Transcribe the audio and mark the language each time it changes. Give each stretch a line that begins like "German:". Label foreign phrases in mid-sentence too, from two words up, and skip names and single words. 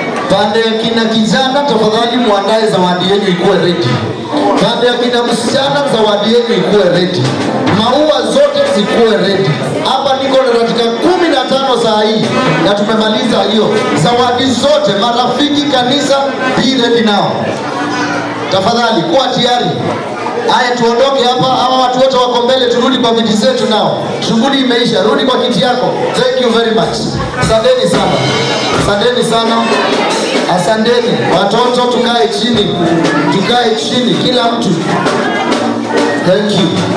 Swahili: Pande ya kina kijana, tafadhali muandae zawadi yenu ikuwe ready. Pande ya kina msichana, zawadi yenu ikuwe ready. Maua zote zikuwe ready. Hapa niko na dakika kumi na tano saa hii na tumemaliza hiyo. Zawadi zote, marafiki, kanisa,
English: be ready now.
Swahili: Tafadhali, kuwa tayari. Haya, tuondoke hapa. Hawa watu wote wako mbele, turudi kwa viti zetu nao. Shughuli imeisha, rudi kwa kiti yako.
English: Thank you very much.
Swahili: Asanteni sana. Asanteni sana. Asanteni. Watoto, tukae chini. Tukae chini, kila mtu.
English: Thank you.